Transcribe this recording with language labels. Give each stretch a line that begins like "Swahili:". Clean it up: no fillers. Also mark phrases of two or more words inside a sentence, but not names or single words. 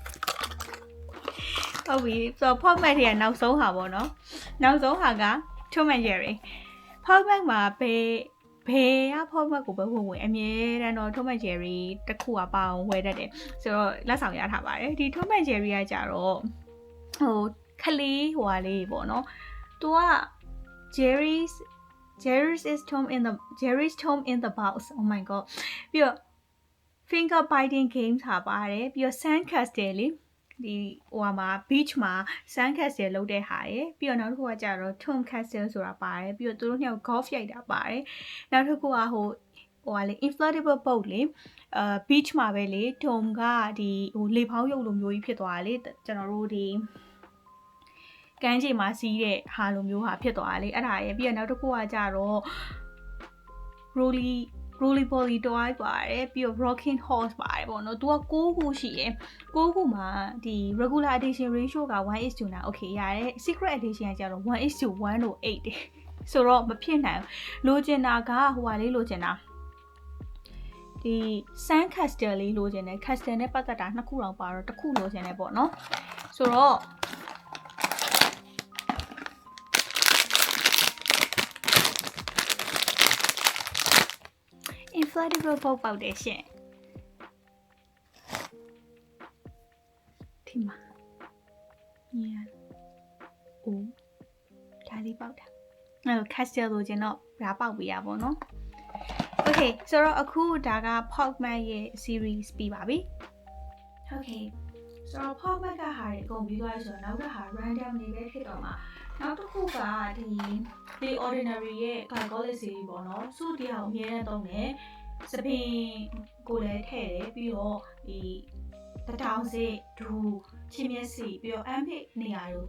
Burmese: ဟုတ်ပြီဆိုတော့ Pop Mac တွေကနောက်ဆုံးဟာပေါ့နော်နောက်ဆုံးဟာက Tom and Jerry Pop Mac မှာဘယ်က Pop Mac ကိုပဲဝင်အမြဲတမ်းတော့ Tom and Jerry တစ်ခုကပါအောင်ဝယ်တတ်တယ်ဆိုတော့လက်ဆောင်ရထားပါတယ်ဒီ Tom and Jerry ကကြတော့ဟိုခလေးဟိုဟာလေးပေါ့နော်သူက Jerry's
English: Tom in the box oh my god
Burmese: ပြီးတော့
English: finger biting game
Burmese: ထားပါတယ်ပြီးတော့
English: sand castle
Burmese: လေဒီဟိုမှာ beach မှာ
English: sand castle
Burmese: လုပ်တဲ့ဟာရယ်ပြီးတော့နောက်တစ်ခုကကြတော့ Tom castle ဆိုတာပါတယ်ပြီးတော့သူတို့နှစ်ယောက် golf ရိုက်တာပါတယ်နောက်တစ်ခုကဟိုဟာလေ
English: inflatable boat
Burmese: လေbeach မှာပဲလေ Tom ကဒီဟိုလေဖောင်းရုပ်လိုမျိုးကြီးဖြစ်သွားတာလေကျွန်တော်တို့ဒီကမ်းခြေမှာစီးတဲ့ဟာလိုမျိုးဟာဖြစ်သွားတာလေအဲ့ဒါရယ်ပြီးတော့နောက်တစ်ခုကကြတော့
English: Rolly Polly toy
Burmese: ပါတယ်ပြီးတော့
English: Rocking Horse
Burmese: ပါတယ်ပေါ့နော်သူက6ခုရှိရယ်6ခုမှာဒီ
English: regular edition ratio
Burmese: က 1:9 okay ရတယ်
English: secret edition
Burmese: ကကြတော့ 1:1 လို့8တယ်ဆိုတော့မဖြစ်နိုင်လိုချင်တာကဟိုဟာလေးလိုချင်တာဒီ
English: Sand Castle
Burmese: လေးလိုချင်တယ် Castle နဲ့ပတ်သက်တာ2ခုတောင်ပါတော့တစ်ခုလိုချင်တယ်ပေါ့နော်ဆိုတော့
English: inflatable boat
Burmese: ပေါက်တယ်ရှင်ဒီမှာညာအိုးဒါလေးပေါက်တာအဲ့တော့ castle လိုချင်တော့ဒါပေါက်ပေးရပါတော့ okay ဆိုတော့အခုဒါက Pop Mac ရဲ့ series ပြီးပါပြီ okay ဆိုတော့ Pop Mac ကဟာတွေအကုန်ပြီးသွားပြီဆိုတော့နောက်တစ်ဟာ random လေးပဲဖြစ်တော့မှာနောက်တစ်ခုကဒီ ordinary ရဲ့ Gargoyle series ပေါ့နော်စုဒီဟာကိုအမြဲတမ်းသုံးတယ်စပင်ကိုလည်းထည့်တယ်ပြီးတော့ဒီတထောင်စစ်ဒူချင်းမျက်စိပြီးတော့ ampit နေရာကို